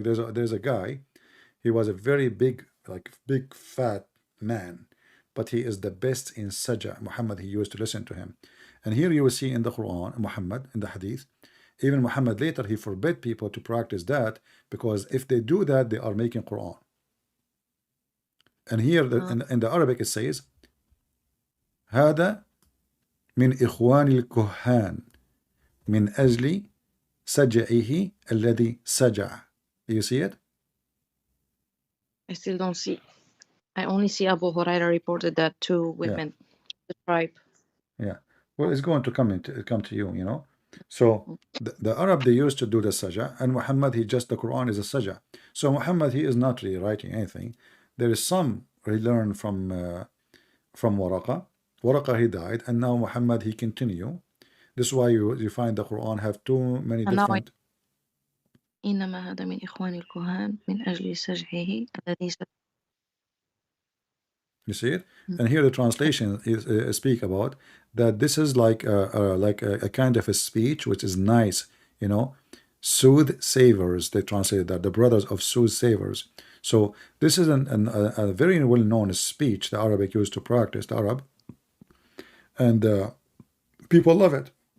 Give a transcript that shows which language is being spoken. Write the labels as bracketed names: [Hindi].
[English] Like there's a guy, he was a very big, like big fat man, but he is the best in Saja. Muhammad, he used to listen to him. And here you will see in the Quran, Muhammad, in the Hadith, even Muhammad later, he forbid people to practice that, because if they do that, they are making Quran. And here in the Arabic it says, [Arabic] هذا من إخوان الكهان من أجل سجعه الذي سجع. [English] You see it? I still don't see. I only see Abu Huraira reported that two women, the tribe. Yeah. Well, it's going to come to you, you know. So the Arab, they used to do the Saja, and Muhammad, he just, the Quran is a Saja. So Muhammad, he is not really writing anything. There is some he learned from Waraqa. Waraqa, he died, and now Muhammad, he continue. This is why you find the Quran have too many different. [Arabic] إنما هذا من إخوان الكهان من أجل سجعه الذي سجع. [English] You see it? And here the translation is speak about that this is like a kind of a speech which is nice, you know, soothsayers. They translate that, the brothers of soothsayers. So this is a very well-known speech the Arabic used to practice, the Arab, and people love it.